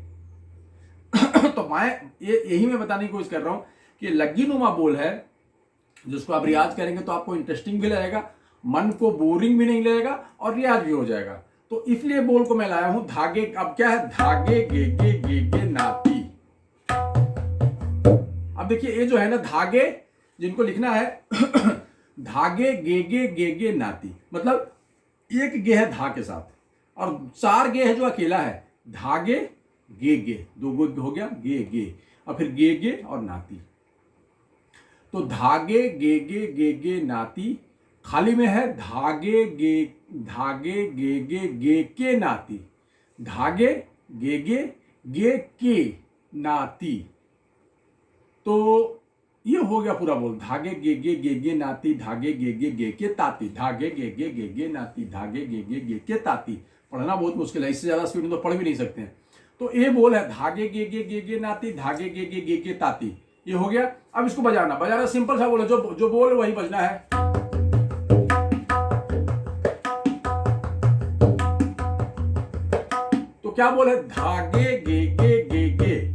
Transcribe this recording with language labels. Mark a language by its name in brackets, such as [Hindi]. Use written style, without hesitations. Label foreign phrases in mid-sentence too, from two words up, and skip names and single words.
[Hindi] तो बाएं, यही मैं बताने की कोशिश कर रहा हूं कि लग्गी नुमा बोल है जिसको आप रियाज करेंगे तो आपको इंटरेस्टिंग भी लगेगा, मन को बोरिंग भी नहीं लगेगा और रियाज भी हो जाएगा। तो इसलिए बोल को मैं लाया हूं धागे। अब क्या है, धागे गे गे गे गे नाती। अब देखिए ये जो है ना धागे, जिनको लिखना है धागे गे गे गे गे नाती, मतलब एक गे है धा के साथ और 4 गे है जो अकेला है। धागे गे गे, 2 गो हो गया, गे गे और फिर गे गे और नाती। तो धागे गे गे गे गे नाती, खाली में है धागे गे गे के नाती, धागे गे के नाती। तो ये हो गया पूरा बोल, धागे गे नाती, धागे गे के ताती, धागे गे नाती, धागे गे के ताती। पढ़ना बहुत मुश्किल है, इससे ज्यादा स्पीड में तो पढ़ भी नहीं सकते हैं। तो ये बोल है धागे गे नाती, धागे गे के ताती। ये हो गया। अब इसको बजाना सिंपल सा बोल है, जो बोल वही बजना है। क्या बोल है, धागे गे गे।